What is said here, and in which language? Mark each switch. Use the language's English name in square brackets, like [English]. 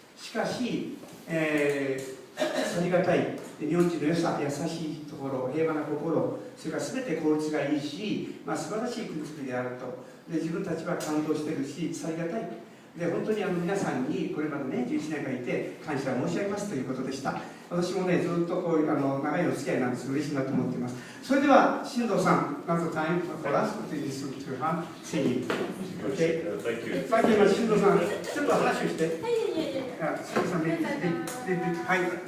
[Japanese] しかし、ありがたい日本人の良さ、優しいところ、平和な心、それから全て効率がいいし、素晴らしい国づくりであると。で、自分たちは感動しているし、ありがたい。で、本当に皆さんにこれまでね11年間いて感謝申し上げますということでした。私もねずっとこういう長いお付き合いなんです。嬉しいなと思っています。それでは進藤さん、まず [English] time for us to listen to her singing. Okay. Thank you. [Japanese] さっき今進藤さんちょっと話をして。進藤さんね、はい。